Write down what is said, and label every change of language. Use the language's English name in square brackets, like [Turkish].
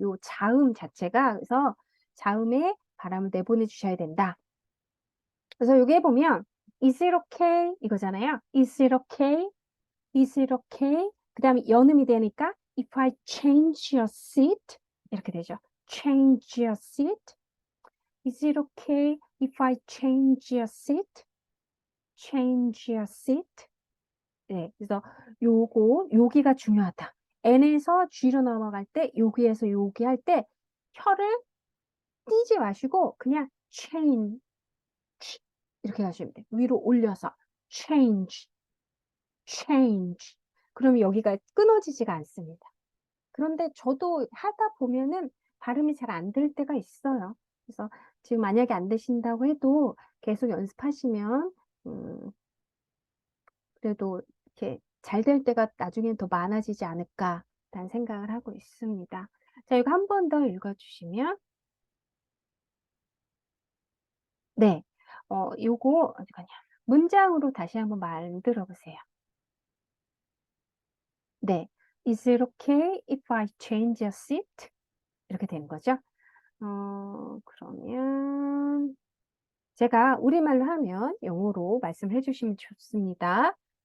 [Korean] 요 자음 자체가. 그래서 자음에 바람을 내보내 주셔야 된다. 그래서 여기 해보면 [English] is it okay [Korean] 이거잖아요. [English] is it okay? is it okay? [Korean] 그 다음에 연음이 되니까 [English] if I change your seat [Korean] 이렇게 되죠. [English] change your seat. is it okay if I change your seat? change your seat. [Korean] 네, 그래서 여기가 중요하다. N에서 G로 넘어갈 때 여기에서 여기 할 때 혀를 띄지 마시고 그냥 change 이렇게 하시면 돼요. 위로 올려서 change, change. 그러면 여기가 끊어지지가 않습니다. 그런데 저도 하다 보면은 발음이 잘 안 될 때가 있어요. 그래서 지금 만약에 안 되신다고 해도 계속 연습하시면 그래도 이렇게 잘 될 때가 나중엔 더 많아지지 않을까라는 생각을 하고 있습니다. 자, 이거 한 번 더 읽어주시면 네, 요거 어디가냐 문장으로 다시 한번 만들어 보세요. [English] 네, is it okay if I change your seat? [Korean] 이렇게 되는 거죠. 그러면 제가 우리말로 하면 영어로 말씀해 주시면 좋습니다.